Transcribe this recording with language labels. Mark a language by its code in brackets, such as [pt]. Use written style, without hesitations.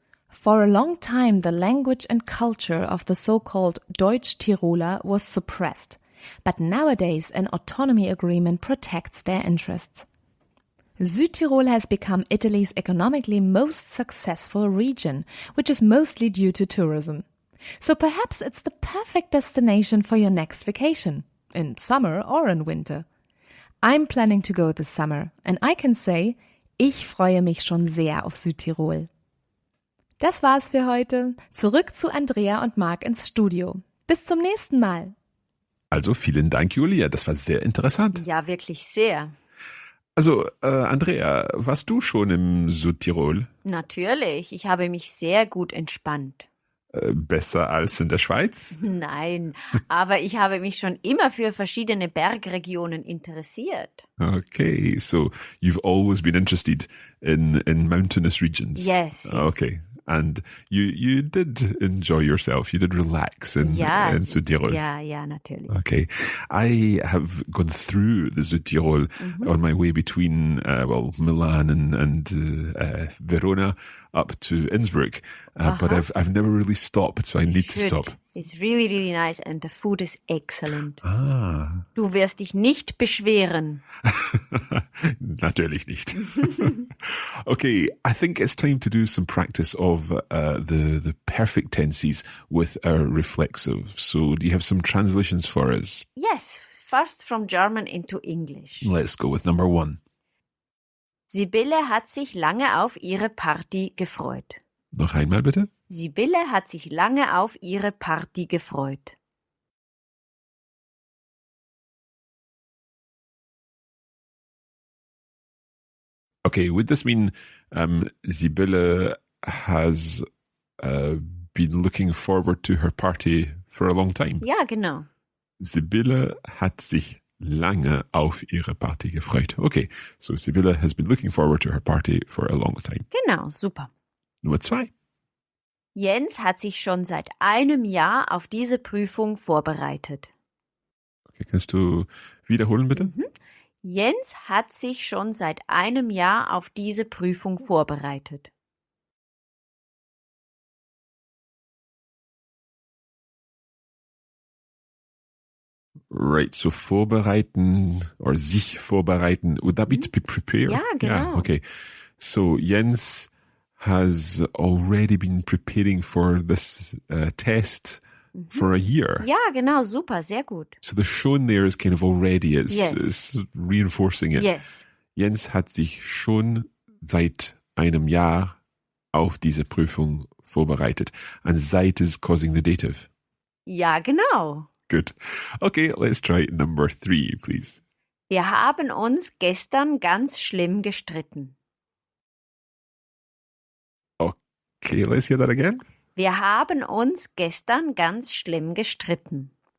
[en] For a long time, the language and culture of the so-called Deutsch-Tiroler was suppressed, but nowadays an autonomy agreement protects their interests. Südtirol has become Italy's economically most successful region, which is mostly due to tourism. So perhaps it's the perfect destination for your next vacation, in summer or in winter. I'm planning to go this summer, and I can say, [de] ich freue mich schon sehr auf Südtirol. Das war's für heute. Zurück zu Andrea und Marc ins Studio. Bis zum nächsten Mal. Also vielen Dank, Julia. Das war sehr interessant. Ja, wirklich sehr. Also, Andrea, warst du schon im Südtirol? Natürlich, ich habe mich sehr gut entspannt. Besser als in der Schweiz? Nein, aber ich habe mich schon immer für verschiedene Bergregionen interessiert. [en] Okay, so you've always been interested in mountainous regions? Yes. Okay. And you did enjoy yourself. You did relax in Südtirol. [de] Ja, natürlich. Okay. [en] I have gone through the Südtirol on my way between, Milan and Verona up to Innsbruck. But I've never really stopped, so I need to stop. It's really, really nice and the food is excellent. Ah. [de] Du wirst dich nicht beschweren. Natürlich nicht. [en] Okay, I think it's time to do some practice of the perfect tenses with our reflexive. So do you have some translations for us? Yes, first from German into English. Let's go with number 1. [de] Sibylle hat sich lange auf ihre Party gefreut. Noch einmal bitte. Sibylle hat sich lange auf ihre Party gefreut. [en] Okay, would this mean Sibylle has been looking forward to her party for a long time? [de] Ja, genau. Sibylle hat sich lange auf ihre Party gefreut. [en] Okay, so Sibylle has been looking forward to her party for a long time. [de] Genau, super. Nummer 2. Jens hat sich schon seit einem Jahr auf diese Prüfung vorbereitet. Okay, kannst du wiederholen, bitte? Jens hat sich schon seit einem Jahr auf diese Prüfung vorbereitet. [en] Right, so vorbereiten or sich vorbereiten, would that be to be prepared? [de] Ja, genau. [en] Yeah, okay. So Jens has already been preparing for this test for a year. [de] Ja, genau, super, sehr gut. [en] So the shown there is kind of already, it's reinforcing it. Yes. [de] Jens hat sich schon seit einem Jahr auf diese Prüfung vorbereitet. [en] And seit is causing the dative. [de] Ja, genau. [en] Good. Okay, let's try number 3, please. [de] Wir haben uns gestern ganz schlimm gestritten. [en] Okay, let's hear that again. [de] Wir haben uns gestern ganz schlimm gestritten.